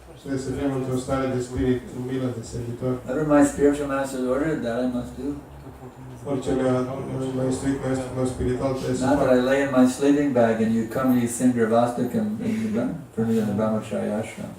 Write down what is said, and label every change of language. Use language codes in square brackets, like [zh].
[ro] Trebuie să fim într-o stare de spirit umilă, de servitor. [en] Whatever my spiritual master ordered, that I must do. [ro] Orice mai instruit maestrul meu spiritual trebuie să [en] Not that [ro] fac. [en] I lay in my sleeping bag and you come, you sing your Vastakam for me in the Brahmachari ashram.